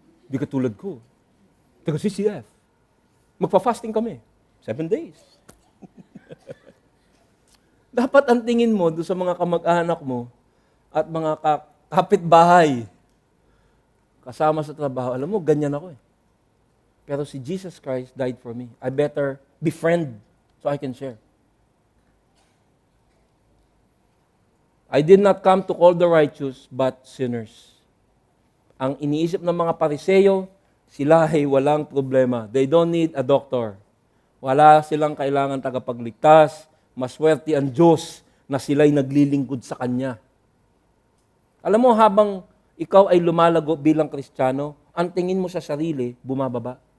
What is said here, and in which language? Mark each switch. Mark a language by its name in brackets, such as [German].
[Filipino] Di katulad ko. Taga CCF. Magpa-fasting kami. 7 days. Dapat ang tingin mo doon sa mga kamag-anak mo at mga kapitbahay kasama sa trabaho. Alam mo, ganyan ako eh. [English] Pero si Jesus Christ died for me. I better befriend so I can share. I did not come to call the righteous, but sinners. [Filipino] Ang iniisip ng mga Pariseyo, sila ay walang problema. [English] They don't need a doctor. [Filipino] Wala silang kailangan tagapagligtas. Maswerte ang Diyos na sila'y naglilingkod sa Kanya. Alam mo, habang ikaw ay lumalago bilang Kristiyano, ang tingin mo sa sarili, bumababa.